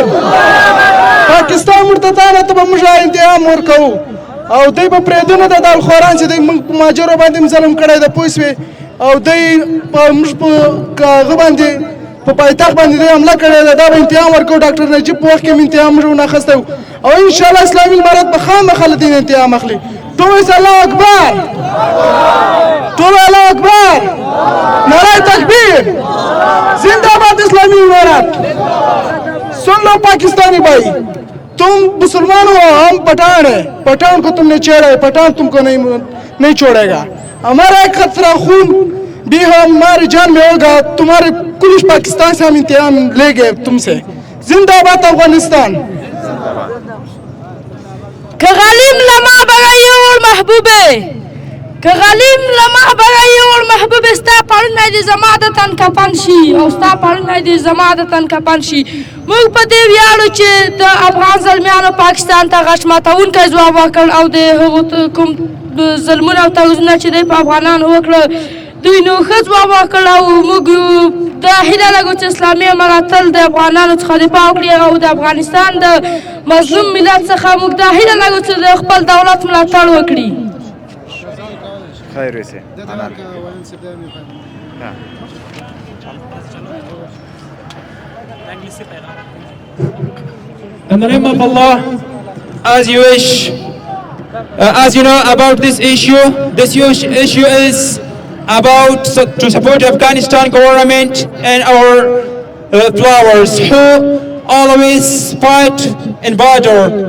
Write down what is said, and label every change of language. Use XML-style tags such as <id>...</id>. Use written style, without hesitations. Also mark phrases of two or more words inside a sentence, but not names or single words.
<ps>پاکستان مرتدانو ته به موږ انتقام ورکوو او دوی به پرېږدو نه د دالخوران چې دوی موږ په مهاجرو باندې ظلم کړی ده، پوه شوې، او دوی موږ په هغه باندې په پایتخت باندې دوی حمله کړې ده. دا به انتقام ورکوو. ډاکټر نجیب په وخت کې هم انتقام موږ ونه اخیستی و او انشاءالله اسلامي امارت به خامخا له دې انتقام اخلي. ټول وایي</ps> <ar>الله اکبر،</ar> <ps>ټول</ps> <ar>الله اکبر،</ar> <ur>نعره تکبیر، زندہ باد اسلامی امارت. سن لو پاکستانی بھائی، تم مسلمان ہو، ہم پٹھان ہیں. پٹھان کو تم نے چھیڑا ہے، پٹھان تم کو نہیں چھوڑے گا. ہمارا ایک قطرہ خون بھی ہماری جان میں ہوگا. تمہارے کلش پاکستان سے ہم انتقام لے گئے تم سے. زندہ باد افغانستان.</ur> <ps>که غلیم لما بغیو محبوبه، که غلیم لما بغیو محبوبه، ستا پړنه دې زما د تن کفن شي او ستا پړنه دې زما د تن کفن شي. موږ په دې ویاړو چې د افغان زلمیانو پاکستان ته غش ماتونکی ځواب ورکړ او د هغو کوم ظلمونه او تعویضونه چې دوی په افغانانو وکړه دوی نو ښه ځواب ورکړ او موږ دا هیله لرو چې اسلامي امارت تل د افغانانو څخه دفاع وکړي او د افغانستان د مظلوم ملت څخه موږ دا هیله لرو چې د خپل دولت ملاتړ وکړي.</ps> <ur>خیر ویسے</ur> <en>In the name of Allah, as you wish, as you know about this issue is about to support Afghanistan government and our flowers who always fight in border.</en>